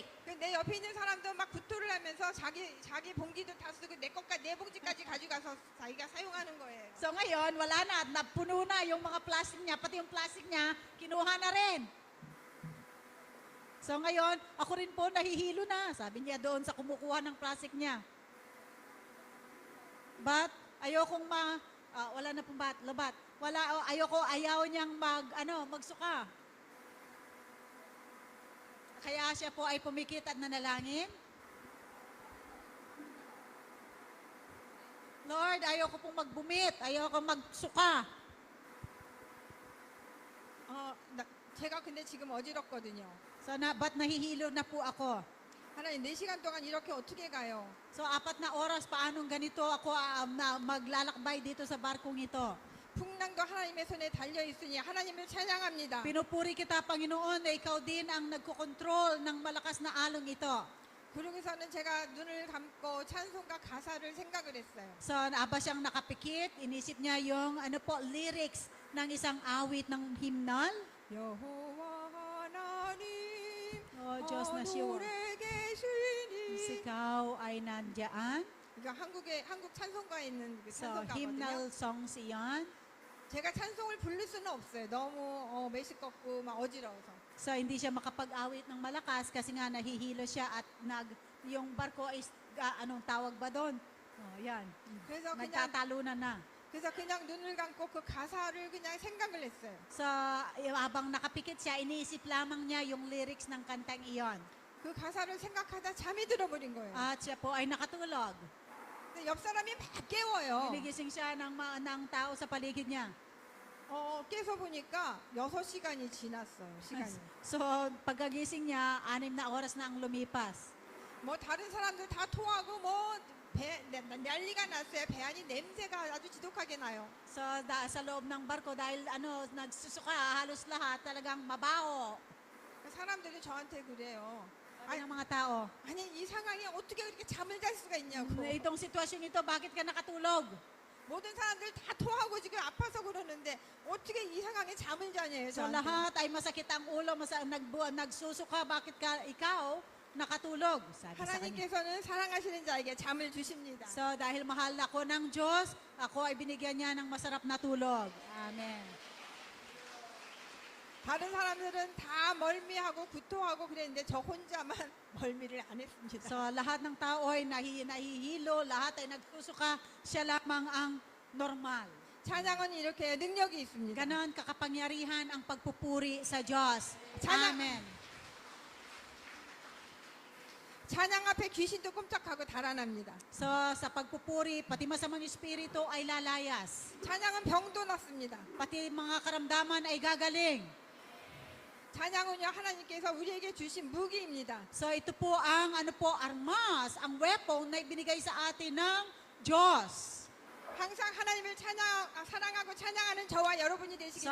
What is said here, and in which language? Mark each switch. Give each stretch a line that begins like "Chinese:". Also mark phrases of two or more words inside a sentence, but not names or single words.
Korean: 내 옆에 있는 사람도 막 구토를 하면서 자기 봉지도 다 쓰고 내 봉지까지 가져가서 자기가 사용하는 거예요.
Filipino: So, ngayon, wala na. At napuno na yung mga plastic niya. Pati yung plastic niya, kinuha na rin. So, ngayon, ako rin po nahihilo na. Sabi niya doon sa kumukuha ng plastic niya. But, ayokong wala na pong labat. Ayaw niyang magsuka. Kaya siya po ay pumikit at nanalangin. Lord, ayoko pong magbumit. Ayoko magsuka.
Korean: 제가 근데 지금 어지럽거든요.
Filipino: So, ba't nahihilo na po ako?
Korean: 하나님 4시간 동안 이렇게 어떻게 가요?
Filipino: So, 4 na oras, paanong ganito ako maglalakbay dito sa barkong ito?
Korean: 풍랑도 하나님의 손에 달려 있으니 하나님을 찬양합니다.
Filipino: Pinupuri kita, Panginoon, na ikaw din ang nagkokontrol ng malakas na along ito.
Korean: 그러고서는 제가 눈을 감고 찬송가 가사를 생각을 했어요.
Filipino: So, aba siyang nakapikit, inisip niya yung lyrics ng isang awit ng hymnal.
Korean: 여호와 하나님
Filipino: Diyos na siya.
Korean: 하늘에 계시니
Filipino: Ikaw ay nandyan.
Korean: 이거 한국 찬송가에 있는 그
Filipino: So, hymnal
Korean: 찬송가거든요.
Filipino: songs iyon.
Korean: 제가 찬송을 부를 수는 없어요. 너무 메시껍고 막 어지러워서.
Filipino: So, hindi siya makapag-awit ng malakas kasi nga nahihilo siya at yung barko is, anong tawag ba doon? Yan.
Korean: 그래서
Filipino: Nagtatalunan na.
Korean: 그래서 그냥 눈을 감고 그 가사를 그냥 생각을 했어요.
Filipino: So, habang nakapikit siya, iniisip lamang niya yung lyrics ng kantang iyon.
Korean: 그 가사를 생각하다 잠이 들어버린 거예요.
Filipino: At siya po ay nakatulog.
Korean: 근데 옆 사람이 막 깨워요.
Filipino: Ginigising siya ng tao sa paligid niya.
Korean: 깨서 보니까 6시간이 지났어요. 시간이.
Filipino: So, pagkagising niya, 6 na oras na ang lumipas.
Korean: 뭐 다른 사람들 다 토하고 난리가 났어요. 배 안이 냄새가 아주 지독하게 나요.
Filipino: So, sa loob ng barko, dahil nagsusuka, halos lahat talagang mabaho.
Korean: 사람들이 저한테 그래요.
Filipino: Sabi ng mga tao,
Korean: 아니 이 상황에 어떻게 그렇게 잠을 잘 수가 있냐고.
Filipino: itong sitwasyon ito, bakit ka nakatulog?
Korean: 모든 사람들 다 토하고 지금 아파서 그러는데 어떻게 이 상황에 잠을 자냐요.
Filipino: So
Korean: 저한테.
Filipino: lahat ay masakit ang ulo, nagsusuka, bakit ka ikaw nakatulog? Sabi sa kanya.
Korean: 하나님께서는 사랑하시는 자에게 잠을 주십니다.
Filipino: So dahil mahal ako ng Diyos, ako ay binigyan niya ng masarap na tulog. Amen.
Korean: 다른 사람들은 다 멀미하고 구토하고 그랬는데 저 혼자만 멀미를 안 했습니다.
Filipino: So lahat ng tao ay nahihilo, lahat ay nagsusuka, siya lamang ang normal.
Korean: 찬양은 이렇게 능력이 있습니다.
Filipino: Ganon kakapangyarihan ang pagpupuri sa Diyos.
Korean: 찬양-
Filipino: Amen.
Korean: 찬양 앞에 귀신도 꼼짝하고 달아납니다.
Filipino: So sa pagpupuri, pati masamang espiritu ay lalayas.
Korean: 찬양은 병도 낫습니다.
Filipino: Pati mga karamdaman ay gagaling.
Korean: 찬양은요 하나님께서 우리에게 주신 무기입니다.
Filipino: So ito po ang armas, ang weapon na ibinigay sa atin ng Diyos.
Korean: 항상 하나님을 사랑하고 찬양하는 저와 여러분이 되시길